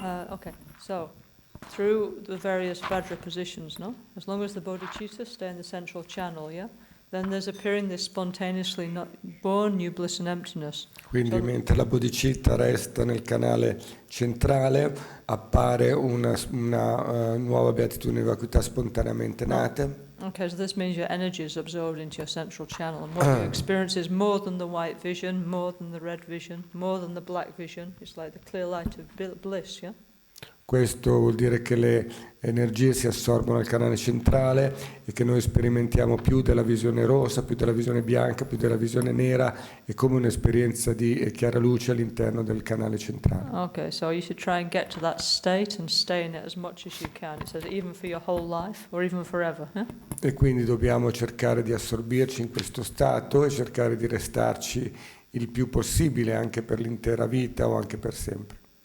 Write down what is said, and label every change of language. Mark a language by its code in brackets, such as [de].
[en] Okay, so through the various Vajra positions, no? As long as the bodhicitta stay in the central channel, yeah? Then there's appearing this spontaneously not born new bliss and emptiness. [it] Quindi mentre la bodhicitta resta nel canale centrale, appare una nuova beatitudine e vacuità spontaneamente nate. [en] Okay, so this means your energy is absorbed into your central channel, and what you experience is more than the white vision, more than the red vision, more than the black vision. It's like the clear light of bliss, yeah? [it] Questo vuol dire che le energie si assorbono al canale centrale e che noi sperimentiamo più della visione rossa, più della visione bianca, più della visione nera, è come un'esperienza di chiara luce all'interno del canale centrale. [en] Okay, so you should try and get to that state and stay in it as much as you can. It says even for your whole life or even forever. [it] E quindi dobbiamo cercare di assorbirci in questo stato e cercare di restarci il più possibile anche per l'intera vita o anche per sempre.